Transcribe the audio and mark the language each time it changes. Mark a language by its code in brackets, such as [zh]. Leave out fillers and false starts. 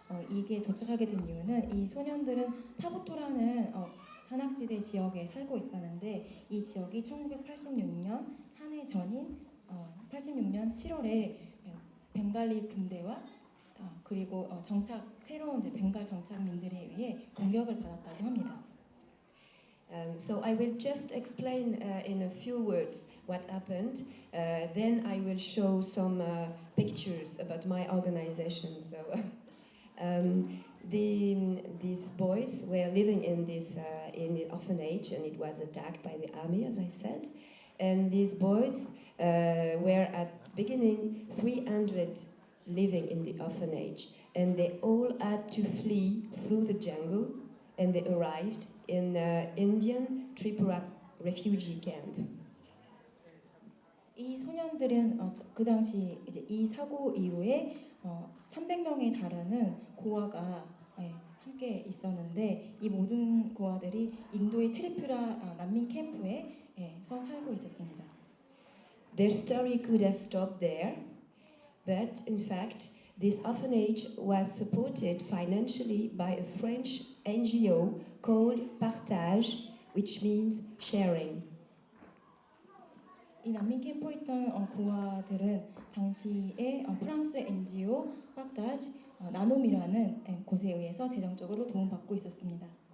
[ko] 이게 도착하게 된 이유는 이 소년들은 파보토라는 산악지대 지역에 살고 있었는데 이 지역이 1986년 한 해 전인 86년 7월에 벵갈리 군대와 그리고 새로운 이제 벵갈 정착민들에 의해 공격을 받았다고 합니다. [en] So I will just explain in a few words what happened. Then I will show some pictures about my organization. So these boys were living in the orphanage, and it was attacked by the army, as I said. And these boys were at beginning 300 living in the orphanage, and they all had to flee through the jungle, and they arrived in Indian Tripura refugee camp. [ko] 이 소년들은 그 당시 이제 이 사고 이후에 300명에 달하는 고아가 함께 있었는데 이 모든 고아들이 인도의 트리푸라 난민 캠프에서 살고 있었습니다. [en] Their story could have stopped there, but in fact, this orphanage was supported financially by a French NGO called Partage, which means sharing. [ko] 이 난민 캠프에 있던 고아들은 당시에 프랑스 NGO 파르타즈 나눔이라는 곳에 의해서 재정적으로 도움받고 있었습니다.